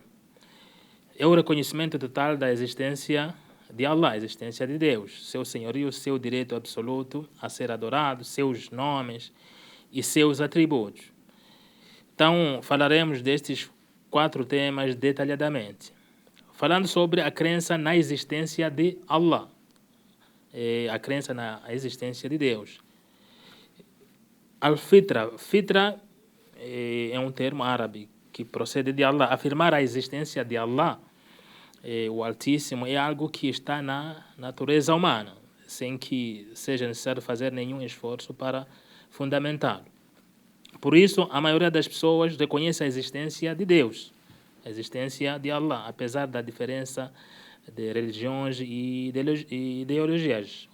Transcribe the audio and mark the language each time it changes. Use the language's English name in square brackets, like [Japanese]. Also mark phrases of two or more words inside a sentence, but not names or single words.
[Portuguese] É o reconhecimento total da existência de Allah, a existência de Deus, seu senhorio, seu direito absoluto a ser adorado, seus nomes e seus atributos. Então, falaremos destes 4 temas detalhadamente. Falando sobre a crença na existência de Allah, a crença na existência de Deus. Al-Fitra, Fitra é um termo árabe que procede de Allah. Afirmar a existência de Allah, o Altíssimo, é algo que está na natureza humana, sem que seja necessário fazer nenhum esforço para fundamentá-lo. Por isso, a maioria das pessoas reconhece a existência de Deus, a existência de Allah, apesar da diferença de religiões e ideologias.